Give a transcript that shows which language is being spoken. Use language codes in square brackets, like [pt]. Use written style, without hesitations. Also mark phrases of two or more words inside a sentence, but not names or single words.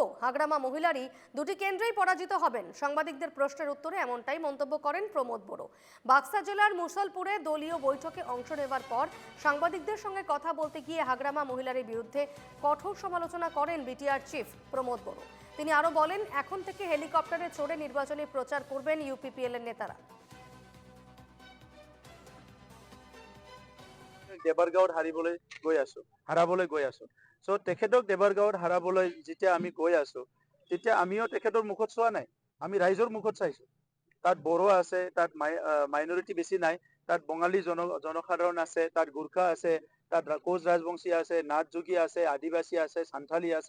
[bn] হাগ্রামা মহিলারী দুটি কেন্দ্রেই পরাজিত হবেন। সাংবাদিকদের প্রশ্নের উত্তরে এমনটাই মন্তব্য করেন প্রমোদ বড়ো। বাক্সা জেলার মুসলপুরে দলীয় বৈঠকে অংশ নেবার পর সাংবাদিকদের সঙ্গে কথা বলতে গিয়ে হাগ্রামা মহিলারীর বিরুদ্ধে কঠোর সমালোচনা করেন বিটিআর চিফ প্রমোদ বড়ো। তিনি আরও বলেন, এখন থেকে হেলিকপ্টারে চড়ে নির্বাচনী প্রচার করবেন ইউপিপিএল এর নেতারা। [as] দেবাৰগাঁৱত হাৰাবলৈ গৈ আছো চ' তেখেতক দেবাৰগাঁৱত হাৰাবলৈ যেতিয়া আমি গৈ আছো তেতিয়া আমিও তেখেতৰ মুখত চোৱা নাই, আমি ৰাইজৰ মুখত চাইছো। তাত বড়ো আছে, তাত মাইনৰিটি বেছি নাই, তাত বঙালী জনসাধাৰণ আছে, তাত গোৰ্খা আছে, তাত কোচ ৰাজবংশী আছে, নাথ যোগী আছে, আদিবাসী আছে, সান্থালী আছে।